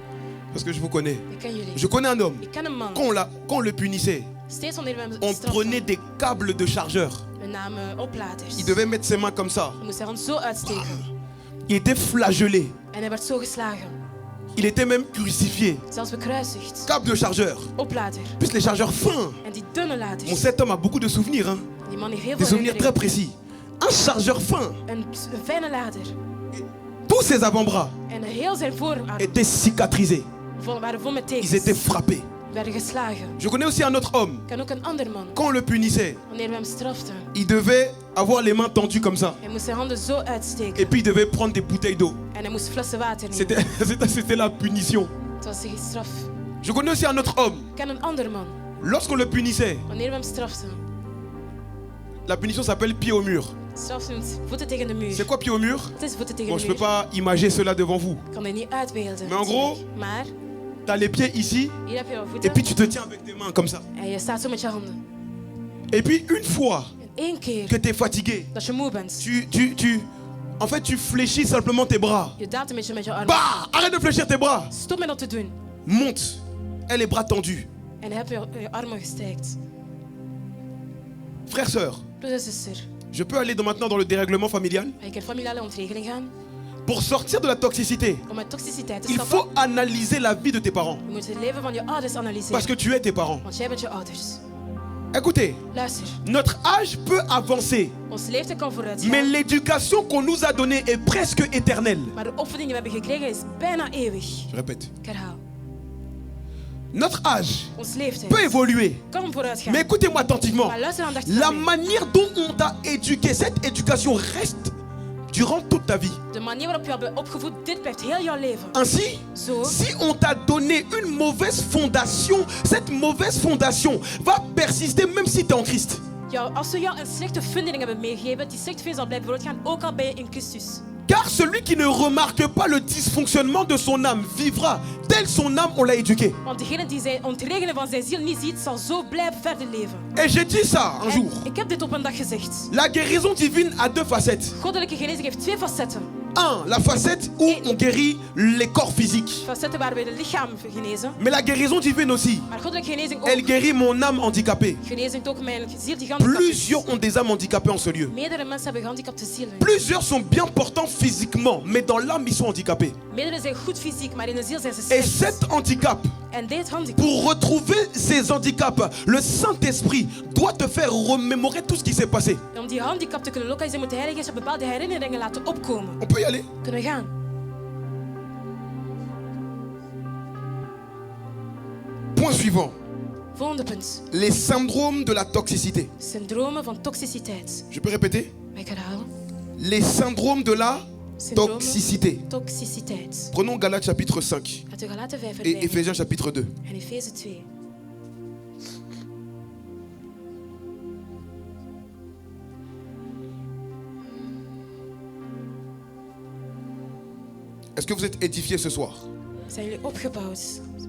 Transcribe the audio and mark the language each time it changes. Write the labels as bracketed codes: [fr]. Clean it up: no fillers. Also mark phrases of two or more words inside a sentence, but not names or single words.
[fr] parce que je vous connais. [nl] Ik ken jullie. [fr] Je connais un homme, [nl] Ik ken een man. [fr] quand on le punissait, [nl] Steeds wanneer we hem [fr] on [nl] straften, [fr] prenait des câbles de chargeur. [nl] we namen opladers. [fr] Il devait mettre ses mains comme ça. [nl] Hij moest zijn hand zo uitsteken. [fr] Il était flagellé. [nl] En hij werd zo geslagen. [fr] Il était même crucifié. [nl] Zelfs bekruisigd. [fr] Câble de chargeur. [nl] Oplader. [fr] Plus les chargeurs fins. [nl] En die dunne [fr] Bon, [nl] laders. [fr] cet homme a beaucoup de souvenirs, hein. [nl] Die man heeft heel [fr] Des [nl] veel [fr] souvenirs très [nl] herinneringen. [fr] précis. Un chargeur fin. [nl] Een fijne lader. [fr] Tous ses avant-bras [nl] En heel zijn voorarmen [fr] étaient cicatrisés. [nl] waren vol met [fr] Ils [nl] tekens. [fr] étaient frappés. [nl] Werden geslagen. [fr] Je connais aussi un autre homme. [nl] Ik ken ook een ander man. [fr] Quand on le punissait, [nl] Wanneer we hem straften. [fr] il devait avoir les mains tendues comme ça. [nl] Hij moest zijn handen zo uitsteken. [fr] Et puis il devait prendre des bouteilles d'eau. [nl] En hij moest flessen water nemen. [fr] C'était la punition. [nl] Het was de straf. [fr] Je connais aussi un autre homme. [nl] Ik ken een ander man. [fr] Lorsqu'on le punissait, [nl] Wanneer we hem straften. [fr] la punition s'appelle pied au mur. [nl] Straf noemt voeten tegen de muur. [fr] C'est quoi pied au mur? [nl] Het is voeten tegen [fr] Bon, [nl] de [fr] je peux [nl] muur. [fr] pas imager cela devant vous. [nl] Ik kan dit niet uitbeelden. [fr] Maar en gros- [nl] Maar [fr] Tu as les pieds ici [nl] hier heb je jouw [fr] et [nl] voeten. [fr] puis tu te tiens avec tes mains comme ça. [nl] En je staat zo met je handen. [fr] Et puis une fois [nl] En één keer [fr] que tu es fatigué, [nl] dat je moe bent. [fr] en fait tu fléchis simplement tes bras. [nl] Je daalt een beetje met je armen. [fr] Bah! Arrête de fléchir tes bras. [nl] Stop met dat te doen. [fr] Monte. Et les bras tendus. [nl] En dan heb je je armen gestrekt. [fr] Frère, sœur, [nl] Broeder en zuster. [fr] Je peux aller maintenant dans le dérèglement familial. [nl] Ik kan familiale ontregeling gaan. [fr] Pour sortir de la toxicité, [nl] Om uit toxiciteit te [fr] il [nl] stappen, [fr] faut analyser la vie de tes parents. [nl] je moet het leven van je ouders analyseren. [fr] Parce que tu es tes parents. [nl] Want jij bent je ouders. [fr] Écoutez, [nl] Luister, [fr] notre âge peut avancer, [nl] ons leeftijd kan vooruit [fr] mais [nl] gaan. [fr] l'éducation qu'on nous a donnée est presque éternelle. [nl] Maar de opvoeding die we hebben gekregen is bijna eeuwig. [fr] Je répète. [nl] Ik herhaal. [fr] Notre âge [nl] Ons leeftijd [fr] peut évoluer. [nl] kan vooruit gaan. [fr] Mais écoutez-moi attentivement. [nl] Maar luister aandachtig [fr] La [nl] naar mij. [fr] manière dont on t'a éduqué, cette éducation reste durant toute ta vie. [nl] De manier waarop je hebt opgevoed, dit blijft heel jouw leven. [fr] Ainsi, [nl] Zo, [fr] si on t'a donné une mauvaise fondation, cette mauvaise fondation va persister même si tu es en Christ. [nl] als we jou een slechte fundering hebben meegegeven, die slechte fundering zal blijven vooruitgaan, ook al ben je in Christus. [fr] Car celui qui ne remarque pas le dysfonctionnement de son âme vivra tel son âme on l'a éduqué. [nl] Want degene die zijn ontregelen van zijn ziel niet ziet, zal zo blijven verder leven. [fr] Et j'ai dit ça un [nl] En [fr] jour. [nl] ik heb dit op een dag gezegd. [fr] La guérison divine a deux facettes. [nl] Goddelijke genezing heeft twee facetten. [fr] La facette où on guérit les corps physiques. [nl] Facetten waar we het lichaam genezen. [fr] Mais la guérison divine aussi, [nl] Maar goddelijke genezing [fr] elle [nl] ook. [fr] guérit mon âme handicapée. [nl] Genezing ook mijn ziel die gehandicapt is. [fr] Plusieurs ont des âmes handicapées en ce lieu. [nl] Meerdere mensen hebben gehandicapte zielen. [fr] Plusieurs sont bien portants physiquement, mais dans l'âme, ils sont handicapés. [nl] Meerdere zijn goed fysiek, maar in de ziel zijn ze [fr] Et [nl] slecht. [fr] cet handicap, [nl] En dit handicap, [fr] pour retrouver ces handicaps, le Saint-Esprit doit te faire remémorer tout ce qui s'est passé. [nl] om die handicap te kunnen lokaliseren, moet de Heilige Geest bepaalde herinneringen laten opkomen. [fr] On peut y aller. [nl] Kunnen we gaan? [fr] Point suivant. [nl] Volgende punt. [fr] Les syndromes de la toxicité. [nl] Syndromen van toxiciteit. [fr] Je peux répéter? [nl] Mag ik herhalen? [fr] Les syndromes de la [nl] Syndromen [fr] toxicité. [nl] toxiciteit. [fr] Prenons Galates chapitre 5 [nl] Laten we Galaten 5 [fr] et [nl] erbij nemen. [fr] Éphésiens chapitre 2. [nl] En Efeze 2. [fr] Est-ce que vous êtes édifiés ce soir? [nl] Zijn jullie opgebouwd?